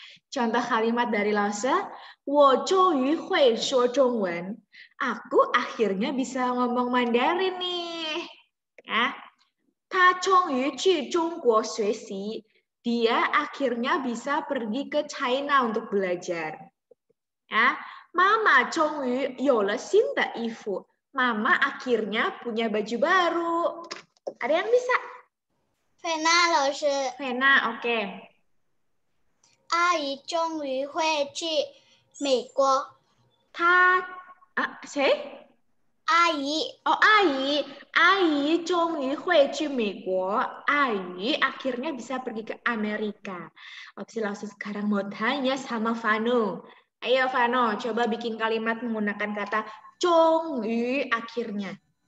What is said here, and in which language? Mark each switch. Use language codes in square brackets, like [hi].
[id] Contoh kalimat dari [zh] Lause, 我终于会说中文. [id] Aku akhirnya bisa ngomong Mandarin nih. [zh] Ya. 他终于去中国学习. [id] Dia akhirnya bisa pergi ke China untuk belajar. Ya. [zh] 妈妈终于有了新的衣服. [id] Mama akhirnya punya baju baru. Ada yang bisa? [zh] Fena 老师。 [id] Fena, oke. [zh] 阿姨终于会去美国。谁？阿姨。 Oh, 阿姨，阿姨终于会去美国. [id] Ayi akhirnya bisa pergi ke Amerika. Opsi langsung sekarang mau tanya sama Vano. Ayo Vano, coba bikin kalimat menggunakan kata 终于 akhirnya.